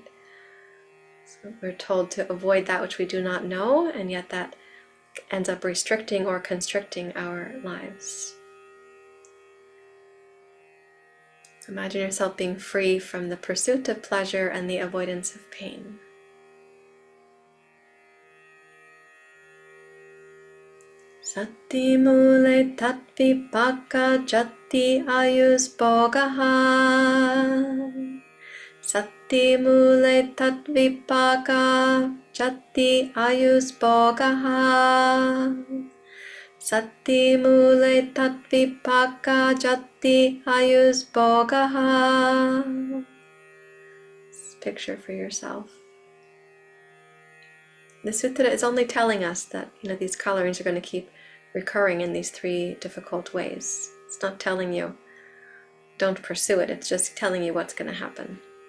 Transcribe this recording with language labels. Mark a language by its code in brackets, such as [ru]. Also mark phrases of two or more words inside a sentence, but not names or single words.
[en] So we're told to avoid that which we do not know, and yet that ends up restricting or constricting our lives. Imagine yourself being free from the pursuit of pleasure and the avoidance of pain. [sa] सति मूले तद्विपाक जाति आयुस् भोगाः. सति मूले तद्विपाक जाति आयुस् भोगाः. सति मूले तद्विपाक जाति आयुस् भोगाः. [en] Picture for yourself. The sutra is only telling us that, these colorings are going to keep recurring in these three difficult ways. It's not telling you, don't pursue it. It's just telling you what's going to happen.